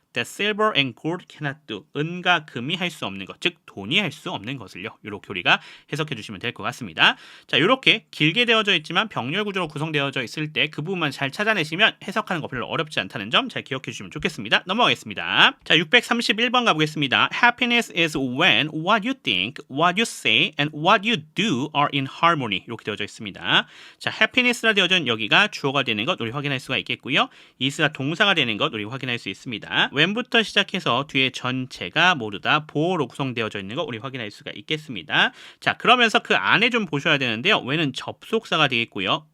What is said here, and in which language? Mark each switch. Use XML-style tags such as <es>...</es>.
<en>that silver and gold cannot do,</en> <ko>은과 금이 할 수 없는 것, 즉 돈이 할 수 없는 것을요. 이렇게 우리가 해석해 주시면 될 것 같습니다. 자, 이렇게 길게 되어져 있지만 병렬 구조로 구성되어져 있을 때 그 부분만 잘 찾아내시면 해석하는 거 별로 어렵지 않다는 점 잘 기억해 주시면 좋겠습니다. 넘어가겠습니다. 자, 631번 가보겠습니다.</ko> <en>Happiness is when what you think, what you say, and what you do are in harmony.</en> <ko>이렇게 되어져 있습니다. 자, happiness라 되어져 있는 여기가 주어가 되는 것 우리 확인할 수가 있겠고요. is가 동사가 되는 것 우리 확인할 수 있습니다. when부터 시작해서 뒤에 전체가 모두 다 보어로 구성되어져 있는 거 우리 확인할 수가 있겠습니다. 자, 그러면서 그 안에 좀 보셔야 되는데요. when은 접속사가 되겠고요.</ko>